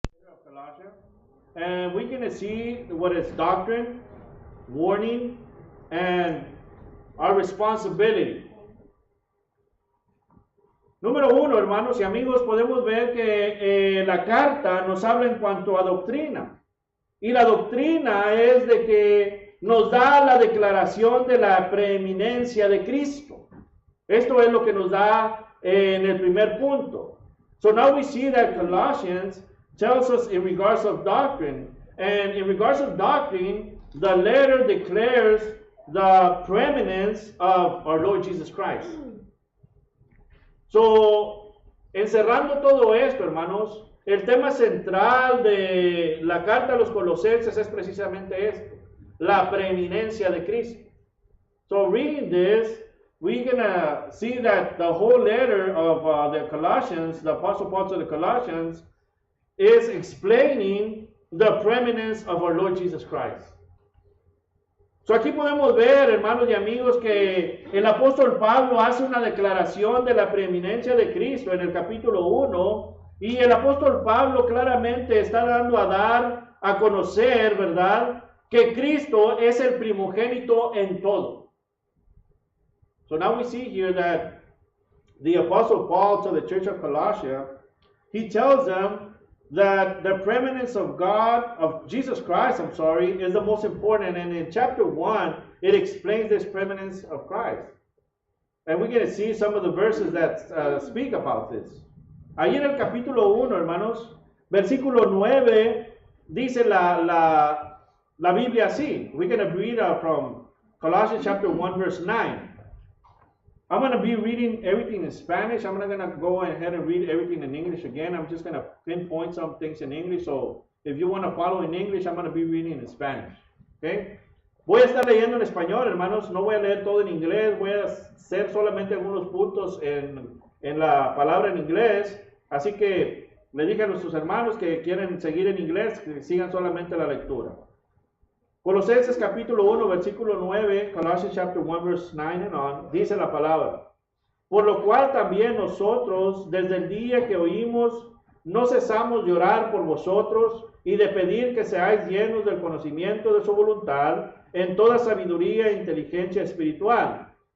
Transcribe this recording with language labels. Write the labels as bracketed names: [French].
[English] of Colossians, and we're going to see what is doctrine, warning, and our responsibility. [Spanish] Número uno, hermanos y amigos, podemos ver que la carta nos habla en cuanto a doctrina. Y la doctrina es de que nos da la declaración de la preeminencia de Cristo. Esto es lo que nos da en el primer punto. [English] So now we see that Colossians tells us in regards of doctrine. And in regards of doctrine, the letter declares the preeminence of our Lord Jesus Christ. So, [Spanish] encerrando todo esto, hermanos, el tema central de la carta a los Colosenses es precisamente esto, la preeminencia de Cristo. [English] So, reading this, we're going to see that the whole letter of the Colossians, the Apostle Paul to the Colossians, is explaining the preeminence of our Lord Jesus Christ. So [Spanish] aquí podemos ver, hermanos y amigos, que el apóstol Pablo hace una declaración de la preeminencia de Cristo en el capítulo 1, y el apóstol Pablo claramente está dando a dar a conocer, ¿verdad?, que Cristo es el primogénito en todo. [English] So now we see here that the apostle Paul to the church of Colossia, he tells them that the preeminence of God, of Jesus Christ, is the most important. And in chapter 1, it explains this preeminence of Christ. And we're going to see some of the verses that speak about this. [Spanish] Ahí en el capítulo 1, hermanos, versículo 9, dice la Biblia así. [English] We're going to read from Colossians chapter 1, verse 9. I'm going to be reading everything in Spanish. I'm not going to go ahead and read everything in English again. I'm just going to pinpoint some things in English. So if you want to follow in English, I'm going to be reading in Spanish. Okay? [Spanish] Voy a estar leyendo en español, hermanos. No voy a leer todo en inglés. Voy a hacer solamente algunos puntos en la palabra en inglés. Así que le dije a nuestros hermanos que quieren seguir en inglés, que sigan solamente la lectura. Colosenses capítulo 1, versículo 9, [English] Colossians chapter 1, verse 9 and on, [Spanish] dice la palabra: por lo cual también nosotros, desde el día que oímos, no cesamos de orar por vosotros y de pedir que seáis llenos del conocimiento de su voluntad en toda sabiduría e inteligencia espiritual,